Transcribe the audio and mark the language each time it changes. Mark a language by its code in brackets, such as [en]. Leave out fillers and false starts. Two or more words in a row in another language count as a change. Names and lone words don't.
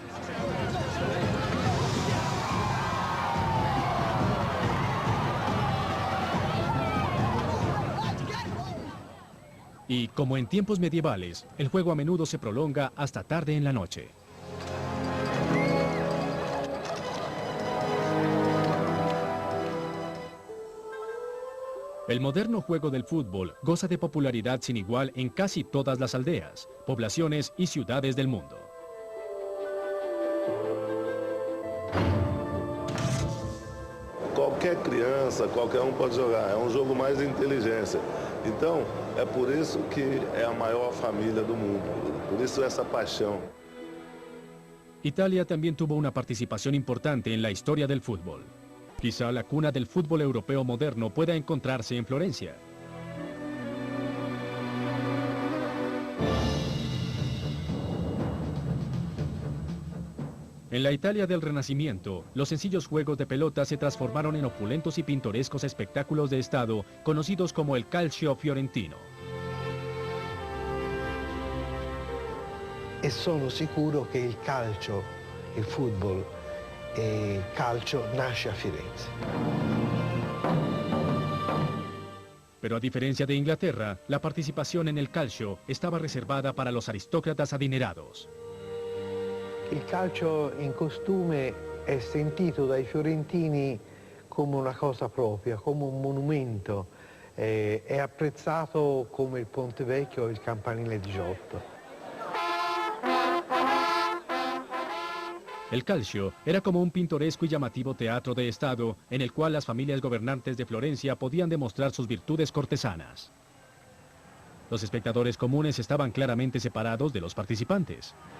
[es] Y como en tiempos medievales, el juego a menudo se prolonga hasta tarde en la noche. El moderno juego del fútbol goza de popularidad sin igual en casi todas las aldeas, poblaciones y ciudades del mundo. [pt] Qualquer criança, qualquer pode jogar. É jogo mais de inteligência. Então, é por isso que é a maior família do mundo. Por isso essa paixão. [es] Italia también tuvo una participación importante en la historia del fútbol. Quizá la cuna del fútbol europeo moderno pueda encontrarse en Florencia. En la Italia del Renacimiento, los sencillos juegos de pelota se transformaron en opulentos y pintorescos espectáculos de estado conocidos como el [it] calcio fiorentino. E sono sicuro che il calcio, il football e calcio nasce a Firenze. [es] Pero a diferencia de Inglaterra, la participación en el calcio estaba reservada para los aristócratas adinerados. [it] Il calcio in costume è sentito dai fiorentini come una cosa propria, come un monumento. È apprezzato come il Ponte Vecchio o il Campanile di Giotto. [es] El Calcio era como un pintoresco y llamativo teatro de estado en el cual las familias gobernantes de Florencia podían demostrar sus virtudes cortesanas. Los espectadores comunes estaban claramente separados de los participantes.